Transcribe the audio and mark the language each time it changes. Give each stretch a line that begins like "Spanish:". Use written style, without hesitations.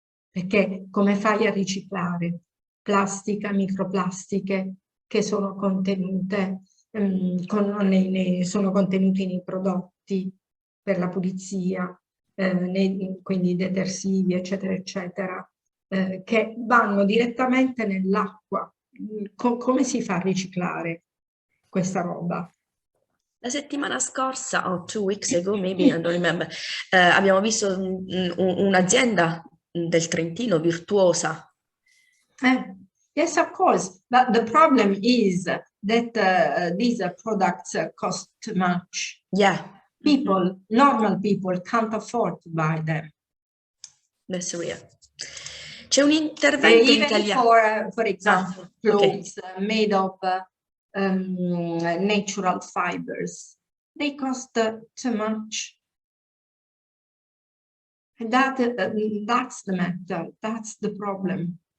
Italian: Perché come fai a riciclare plastica, microplastiche che sono contenute, sono contenuti nei prodotti per la pulizia, quindi detersivi, eccetera, eccetera, che vanno direttamente nell'acqua. Come si fa a riciclare questa roba? La settimana scorsa, o
English: 2 weeks ago, maybe, I don't remember,
Italian: abbiamo visto un'azienda del Trentino virtuosa.
English: Yes, of course, but the problem is that these products cost too much. Yeah. People, normal people, can't afford to buy them. That's real.
Italian: C'è un intervento in italiano.
English: For example, clothes made of natural fibers, they cost too much. And that's the matter, that's the problem.